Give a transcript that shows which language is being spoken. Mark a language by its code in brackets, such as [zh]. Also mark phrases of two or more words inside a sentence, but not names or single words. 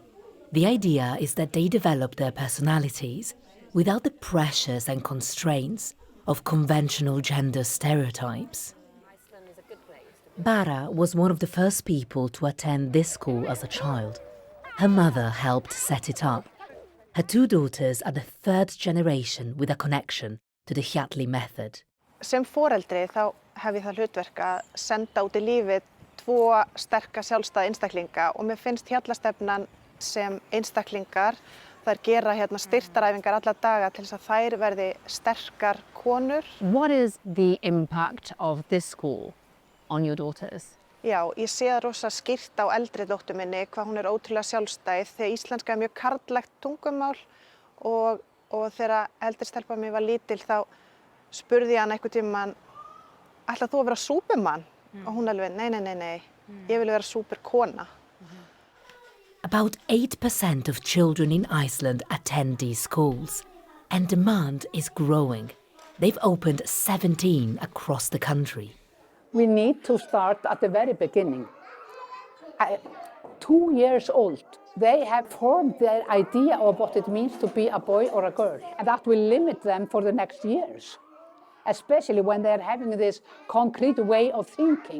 [en] The idea is that they develop their personalities without the pressures and constraints of conventional gender stereotypes. Bara was one of the first people to attend this school as a child. Her mother helped set it up. Her two daughters are the third generation with a connection to the hjalli method. [is] Sem foreldri þá hef ég það hlutverk að senda út í lífið tvo sterka sjálfstæða einstaklinga og mér finnst hjallastefnan sem einstaklingar þær gera styrtaræfingar alla daga til þess að þær verði sterkar konur. [en] What is the impact of this school on your daughters? [is] Já, ég sé það rosa skýrt á eldri dóttur minni hvað hún ótrúlega sjálfstæð þegar íslenska mjög karllægt tungumál og þegar eldri stelpa mín var lítil þá spurði ég hann einhvern tímann, ætlar þú að vera súpermann? Og hún alveg, nei, ég vil vera súperkona. [en] About 8% of children in Iceland attend these schools, and demand is growing. They've opened 17 across the country. We need to start at the very beginning. 2 years old, they have formed their idea of what it means to be a boy or a girl, and that will limit them for the next years, especially when they're having this concrete way of thinking.